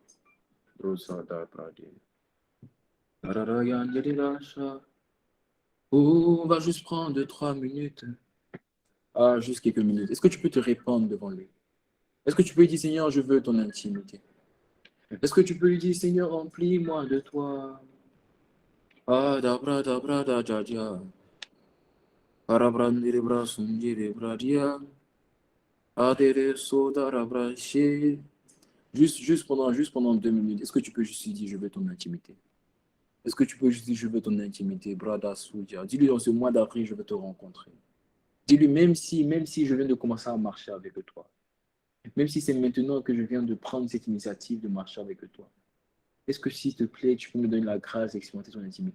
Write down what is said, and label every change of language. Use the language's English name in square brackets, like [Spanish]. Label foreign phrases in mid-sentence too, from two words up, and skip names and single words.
[French] Oh, on va juste prendre 2-3 minutes. Ah, juste quelques minutes. Est-ce que tu peux te répandre devant lui? Est-ce que tu peux lui dire, Seigneur, je veux ton intimité? Est-ce que tu peux lui dire, Seigneur, remplis-moi de toi? Ah, dabra, dabra, da, ja, ja. Parabrandire, bra, sundire, bra, dia. Adere, soda, rabra, she. Juste pendant 2 minutes, est-ce que tu peux juste lui dire, je veux ton intimité? Est-ce que tu peux juste dire, je veux ton intimité, brada, soudia? Dis-lui, dans ce mois d'avril, je veux te rencontrer. Dis-lui, même si je viens de commencer à marcher avec toi, même si c'est maintenant que je viens de prendre cette initiative de marcher avec toi, est-ce que, s'il te plaît, tu peux me donner la grâce d'expérimenter ton intimité?